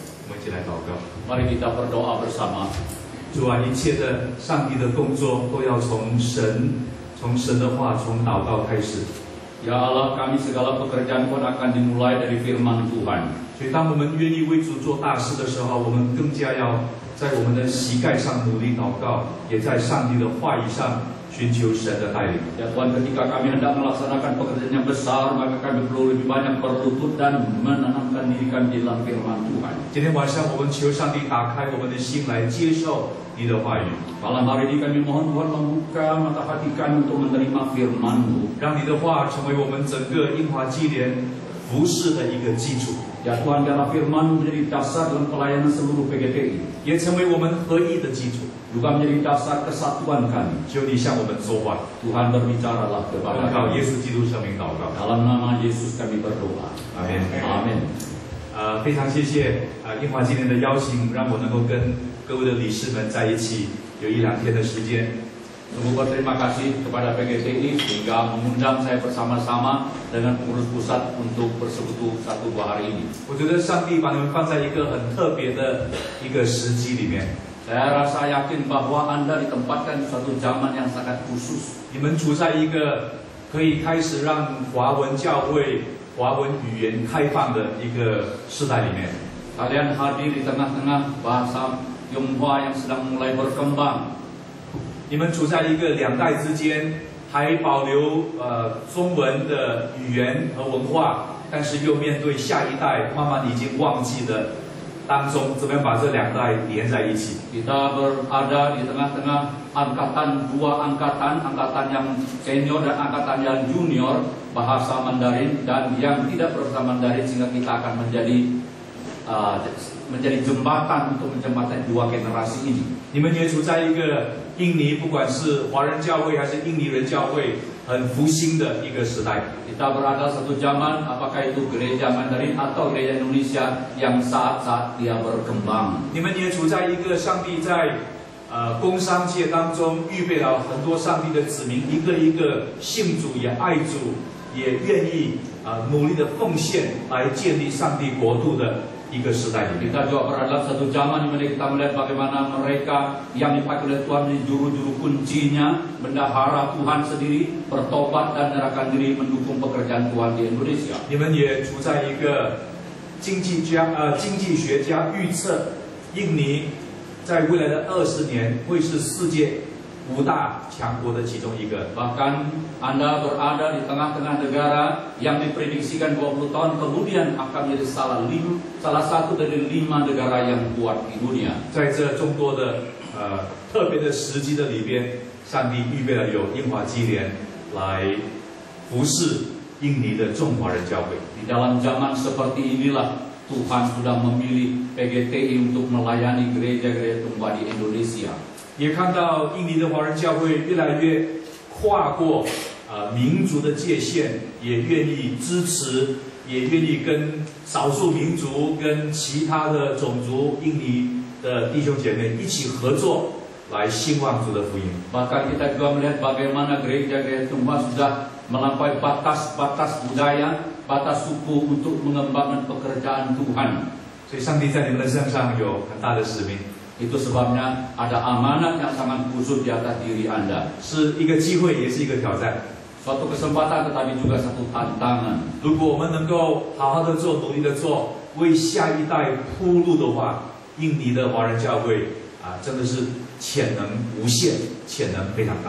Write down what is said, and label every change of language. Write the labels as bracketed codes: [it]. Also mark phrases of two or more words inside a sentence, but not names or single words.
[zh] 我们一起来祷告。 [id] Mari kita berdoa bersama. [zh] 主啊，一切的上帝的工作都要从神的话，从祷告开始。 [id] Ya Allah, kami segala pekerjaan pun akan dimulai dari firman Tuhan. [zh] 所以，当我们愿意为主做大事的时候，我们更加要在我们的膝盖上努力祷告，也在上帝的话语上寻求神的带领。 [id] Ya Tuhan, ketika kami hendak melaksanakan pekerjaan yang besar, maka kami perlu lebih banyak berlutut dan menanamkan diri kami dalam firman Tuhan. [zh] 今天晚上，我们求上帝打开我们的心来接受你的话语， [id] Malam hari ini kami mohon Tuhan membuka mata hati kami untuk menerima firman-Mu. [zh] 让你的话成为我们整个英华基联服事的一个基础， [id] Ya Tuhan, dalam firman-Mu menjadi dasar dalam pelayanan seluruh PGTI. [zh] 也成为我们合一的基础。 [id] Juga menjadi dasar kesatuan kami. [zh] 求你向我们说话， [id] Tuhan berbicaralah [zh] 奉 [id] kepada [zh] 靠 [id] kami. [zh] 耶稣基督圣名祷告， [id] Dalam nama Yesus kami berdoa. [zh] 阿门。 [id] Amin. [zh] 非常谢谢英华今天的邀请，让我能够跟各位的理事们在一起有1-2天的时间。 [id] Sungguh berterima kasih kepada PGTI sehingga mengundang saya bersama-sama dengan pengurus pusat untuk bersekutu 1-2 hari ini. [zh] 我觉得上帝把你们放在一个很特别的一个时机里面， [id] Saya rasa yakin bahwa Anda ditempatkan di suatu zaman yang sangat khusus. [zh] 你们处在一个可以开始让华文教会、华文语言开放的一个时代里面。 [id] Kalian hadir di tengah-tengah bahasa Tionghoa yang sedang mulai berkembang. [zh] 你们处在一个2代之间，还保留中文的语言和文化，但是又面对下一代慢慢已经忘记的当中，怎么样把这2代连在一起？ [id] Kita berada di tengah-tengah angkatan, 2 angkatan, angkatan yang senior dan angkatan yang junior bahasa Mandarin dan yang tidak berbahasa Mandarin, sehingga kita akan menjadi jembatan untuk menjembatani 2 generasi ini. [zh] 你们也处在一个印尼，不管是华人教会还是印尼人教会，很复兴的一个时代。 [id] Kita berada satu zaman, apakah itu gereja Mandarin atau gereja Indonesia yang saat-saat dia berkembang. [zh] 你们也处在一个上帝在工商界当中预备了很多上帝的子民，一个一个信主也爱主，也愿意努力的奉献来建立上帝国度的一个时代里面。 [id] Kita juga berada dalam satu zaman di mana kita melihat bagaimana mereka yang dipakai oleh Tuhan menjadi juru-juru kuncinya, bendahara Tuhan sendiri, bertobat dan menyerahkan diri mendukung pekerjaan Tuhan di Indonesia. [zh] 你们也处在一个经济学家预测，印尼在未来的20年会是世界5大强国的其中一个。 [id] Bahkan Anda berada di tengah-tengah negara yang diprediksikan 20 tahun kemudian akan menjadi salah satu dari 5 negara yang kuat di dunia. [zh] 在这众多的特别的时机的里边，上帝预备了有英华基联来服侍印尼的众华人教会。 [id] Di dalam zaman seperti inilah Tuhan sudah memilih PGTI untuk melayani gereja-gereja Tionghoa di Indonesia. [zh] 也看到印尼的华人教会越来越跨过民族的界限，也愿意支持，也愿意跟少数民族、跟其他的种族印尼的弟兄姐妹一起合作，来兴旺主的福音。 [id] Bahkan kita juga melihat bagaimana gereja-gereja Tionghoa sudah melampaui batas-batas budaya, batas suku untuk mengembangkan pekerjaan Tuhan. [zh] 所以，上帝在你们的身上有很大的使命， [id] Itu sebabnya ada amanat yang sangat khusus di atas diri Anda. [zh] 是一个机会，也是一个挑战。 [id] Suatu kesempatan tetapi juga satu tantangan. [zh] 如果我们能够好好的做，努力的做，为下一代铺路的话，印尼的华人教会真的是潜能无限，潜能非常大。